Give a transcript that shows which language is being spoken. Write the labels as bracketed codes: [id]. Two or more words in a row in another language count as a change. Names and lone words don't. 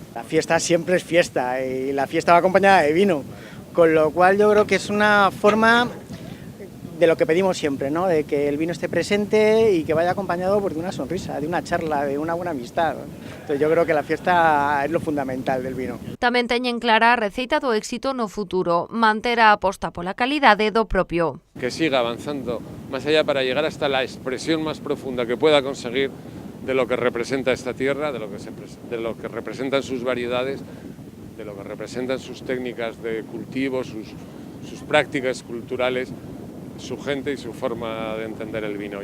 [es] La fiesta siempre es fiesta y la fiesta va acompañada de vino, con lo cual yo creo que es una forma de lo que pedimos siempre, ¿no? De que el vino esté presente y que vaya acompañado de una sonrisa, de una charla, de una buena amistad. Entonces yo creo que la fiesta es lo fundamental del vino. [gl] Tamén teñen clara a receita do éxito no futuro, manter a aposta pola calidade do propio. [es] Que siga avanzando más allá para llegar hasta la expresión más profunda que pueda conseguir de lo que representa esta tierra, de lo que representan sus variedades, de lo que representan sus técnicas de cultivo, sus prácticas culturales, su gente y su forma de entender el vino.